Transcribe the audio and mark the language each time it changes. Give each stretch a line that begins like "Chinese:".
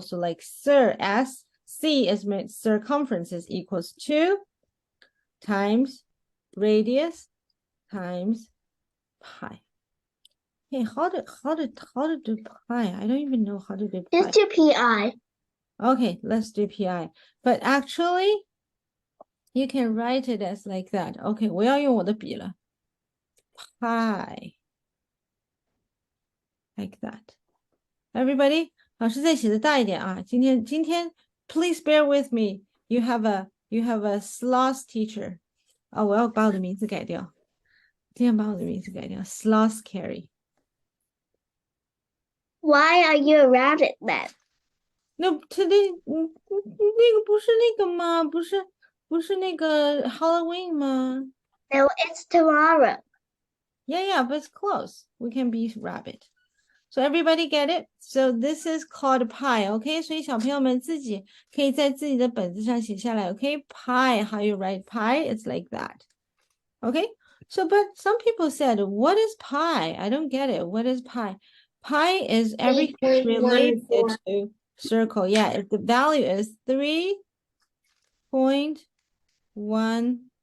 English: So like C is meant circumferences equals 2 times radius times pi. Hey, how to do pi? I don't even know how to do pi. Just do PI. Okay, let's do pi. But actually, you can write it as like that.
Chinese: Okay, 我要用我的笔了。Pi.
English: Like that. Everybody,
Chinese: 老师再写的大一点啊。今天
English: please bear with me. You have a sloth teacher.
Chinese: 哦，我要把我的名字改掉。今天把我的名字改掉 ，Sloth Carry。
English: Why are you a rabbit then? No, today
Chinese: 那个不是那个吗？不是那个 Halloween 吗？
English: No, it's tomorrow. Yeah, but it's close. We can be rabbit. So everybody get it? So this is called pi, okay?
Chinese: 所以小朋友们自己可以在自己的本子上写下来 okay?
English: Pi, how you write pi? It's like that. Okay? So, but some people said, what is pi? I don't get it. What is pi? Pi is everything related 3.14. to circle. Yeah, if the value is 3.14.